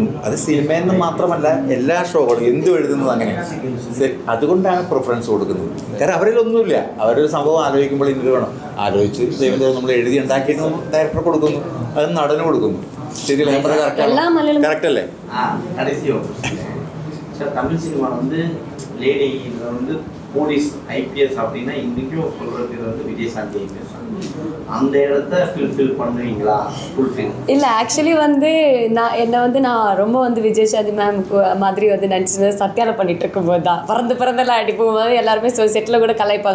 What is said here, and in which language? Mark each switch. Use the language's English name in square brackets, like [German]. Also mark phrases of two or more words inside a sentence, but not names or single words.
[Malayalam] അത് സിനിമയിൽ നിന്ന് മാത്രമല്ല, എല്ലാ ഷോകളും എന്തും എഴുതുന്നത് അങ്ങനെയാണ്. ശരി, അതുകൊണ്ടാണ് പ്രിഫറൻസ് കൊടുക്കുന്നത്. കാരണം അവരിലൊന്നുമില്ല. അവരൊരു സംഭവം ആലോചിക്കുമ്പോൾ ഇങ്ങനെ വേണം ആലോചിച്ച് ദൈവം നമ്മൾ എഴുതി ഉണ്ടാക്കിയിട്ട് ഡയറക്ടർ കൊടുക്കുന്നു, അത് നടന് കൊടുക്കുന്നു. ശരിയല്ലേ? നമ്മുടെ കറക്റ്റ് അല്ലേ? [Tamil] தமிழ் சினிமாவில் வந்து லேடி வந்து போலீஸ், IPS அப்படின்னா இன்றைக்கும் சொல்கிறது வந்து விஜயசாந்தி IPS. அந்த இடத்த ஃபில் பண்ணுவீங்களா? ஃபுல்ஃபில் இல்லை. ஆக்சுவலி வந்து நான் ரொம்ப வந்து விஜயசாந்தி மேம் மாதிரி வந்து நினச்சி சத்யாவில் பண்ணிட்டு இருக்கும்போது தான் பிறந்தெல்லாம் அடி போகும்போது எல்லாருமே செட்டில் கூட கலாய்ப்பாங்க.